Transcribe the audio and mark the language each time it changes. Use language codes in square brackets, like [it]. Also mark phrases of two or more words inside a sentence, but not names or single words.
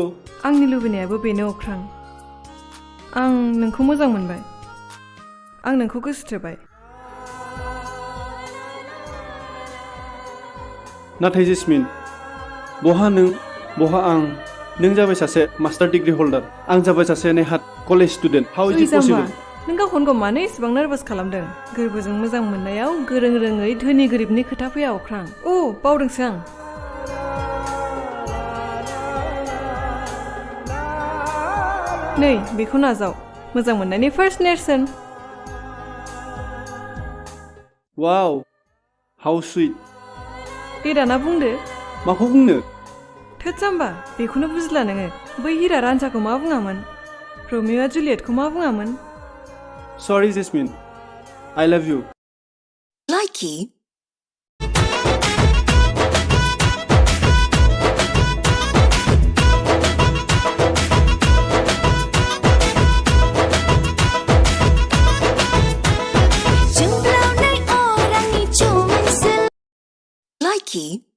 [brx] आंनि लुबैनायाबो बेनो अख्रां आं नोंखौ मोजां मोनबाय आं नोंखौ गोसो थोबाय नाथाय जेसमिन बहा नों बहा आं नों जाबाय सासे [en] master degree holder [brx] आं जाबाय सासे नेहात [en] college student how is it possible [brx] नों गावखौनो गाव मानो एसेबां नार्भास खालामदों गोरबोजों मोजां मोननायाव गोरों रोङै धोनि गोरिबनि खोथा फैया अख्रां अ बावदोंसो आं नै बेखौ नाजाव मोजां मोननायनि फार्स्ट नेरसोन [en] wow how sweet [brx] दे दाना बुंदो माखौ बुंनो थोद जाम्बा बेखौनो बुजिला नोङो बै हिरा रान्जाखौ मा बुङामोन रमिअ'आ जुलियेटखौ मा बुङामोन [en] sorry Jasmine I love you Likey Jumblauनै orangni cuman Likey